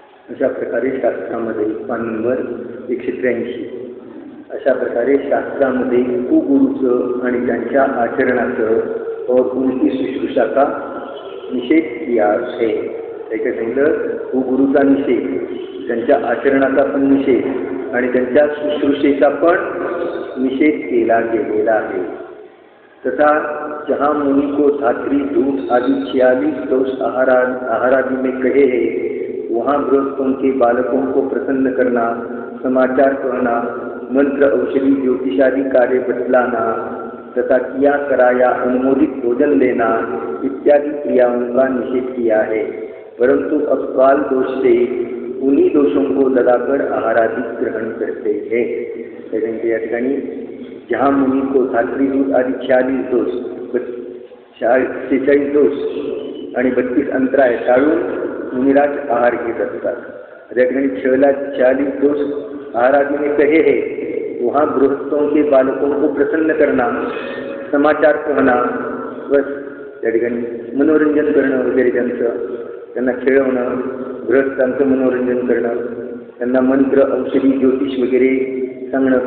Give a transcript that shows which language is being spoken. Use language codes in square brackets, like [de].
[mr] अशा प्रकारे शास्त्रामध्ये पान नंबर 183 अशा प्रकारे शास्त्रामध्ये कुगुरूचं आणि त्यांच्या आचरणाचं [hi] और उनकी शुश्रूषा का निषेध किया है। [mr] त्याच्या सांगितलं कुगुरूचा निषेध, त्यांच्या आचरणाचा पण निषेध आणि त्यांच्या शुश्रूषेचा पण निषेध केला गेलेला आहे। [hi] तथा जहाँ मुनि को धात्री दूध आदि 46 दोष आहारादि में कहे हैं, वहाँ गृहस्थों के बालकों को प्रसन्न करना, समाचार कहना, मंत्र औषधि ज्योतिषादि कार्य बतलाना तथा किया कराया अनुमोदित भोजन लेना इत्यादि क्रियाओं का निषेध किया है। परंतु अब काल दोष से उन्हीं दोषों को लगाकर आहारादि ग्रहण करते हैं। [mr] या ठिकाणी [hi] जहाँ मुनि को धात्री दूध आदि 46 दोष [mr] 46 दोष आणि 32 अंतराय टाळून मुनिराज आहार घेत असतात। या ठिकाणी [hi] 46 दोष आहारादि में कहे हैं, वहाँ गृहस्थों के बालकों को प्रसन्न करना, समाचार कहना, [mr] बस त्या ठिकाणी मनोरंजन करणं वगैरे त्यांना खेळवणं, गृहस्थांचं मनोरंजन करणं, त्यांना मंत्र औषधी ज्योतिष वगैरे सांगणं।